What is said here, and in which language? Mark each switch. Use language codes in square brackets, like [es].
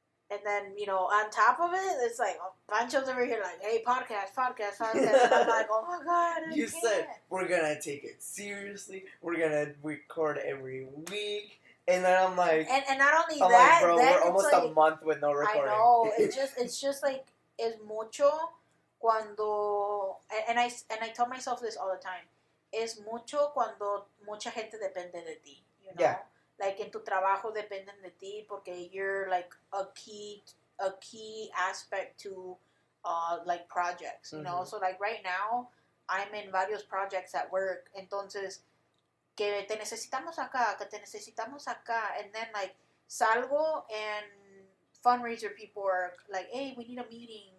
[en] And then, on top of it, it's like, Pancho's over here like, hey, podcast. And I'm like, oh my God, You said, we're going to take it seriously. We're going to record every week. And then I'm like... And not only I'm that... like, bro, we're almost like, a month with no recording. I know. It's just like, [es] es mucho cuando... [en] And I tell myself this all the time. [es] Es mucho cuando mucha gente depende de ti, [en] you know? Yeah. Like, [es] en tu trabajo dependen de ti porque [en] you're, like, a key aspect to, like, projects, you know? So, like, right now, I'm in varios projects at work. [es] Entonces, que te necesitamos acá. [en] And then, like, [es] salgo [en] and fundraiser people are like, hey, we need a meeting.